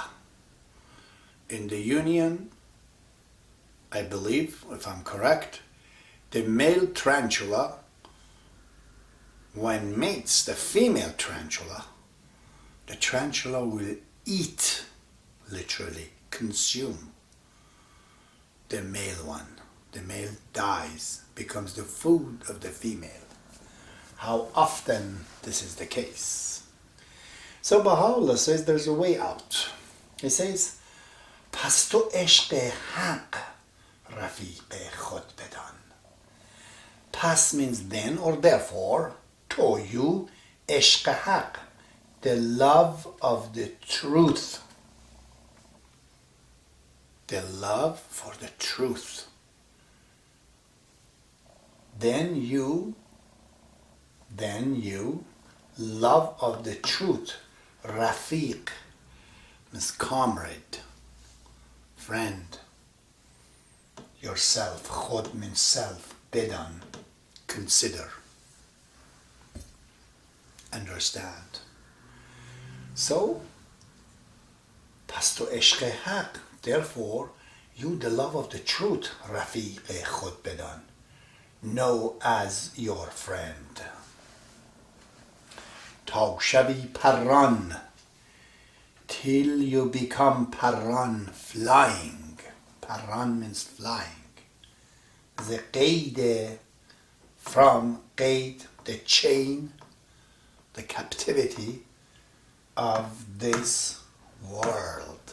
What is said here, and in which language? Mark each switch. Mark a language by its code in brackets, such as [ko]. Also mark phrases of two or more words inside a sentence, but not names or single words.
[en] In the union, I believe, if I'm correct, the male tarantula, when mates the female tarantula, the tarantula will eat, literally consume, the male one. The male dies, becomes the food of the female. How often this is the case. So Baha'u'llah says there's a way out. He says, [fa] پس تو عشق حق رفیق خود بدان. [en] Pas means then or therefore, to you, [fa] عشق حق, [en] the love of the truth. The love for the truth. Then you then you love of the truth, rafiq, means comrade, friend, yourself, khud means self, bedan, consider, understand. So, [fa] پس تو عشق حق, [en] therefore, you the love of the truth, [fa] رفیق خود بدان, [en] know as your friend. [fa] تا شوی پران, [en] till you become پران, flying. پران means flying. The قید, from قید, the chain, the captivity of this world.